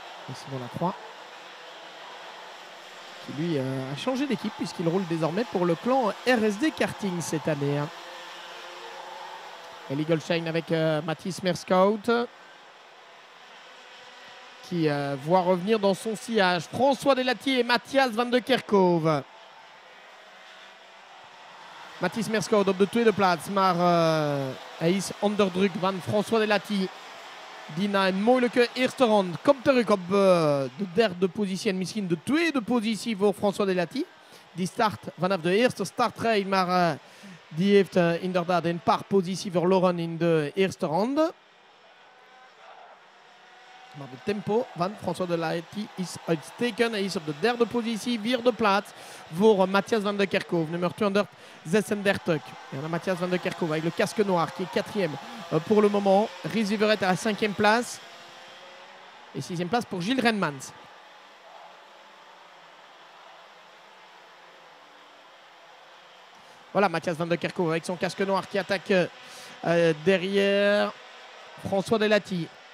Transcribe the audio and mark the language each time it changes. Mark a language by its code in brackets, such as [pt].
[fr] Et Simon Lacroix, qui lui a changé d'équipe puisqu'il roule désormais pour le clan RSD Karting cette année. Eli Goldstein avec Mathis Merscout, qui voit revenir dans son sillage François Delati et Matthias van der Kerkhoff. [nl] Mathis Merscout op de tweede plaats, maar hij is onder druk van François Delati, die na een moeilijke eerste rond komt terug op de derde positie en misschien de tweede positie voor François Delati. Die start vanaf de eerste startrij, maar die heeft inderdaad een paar posities verloren in de eerste ronde. Maar de tempo van François Delati is uitstekend. Hij is op de derde positie, vierde plaats voor Matthias van der Kerkhoff, nummer 236. [fr] Et on a Matthias van der Kerkhoff avec le casque noir qui est quatrième pour le moment. Gilles Viverette à la cinquième place. Et sixième place pour Gilles Renmans. Voilà Matthias van der Kerkhoff avec son casque noir qui attaque derrière François Delati.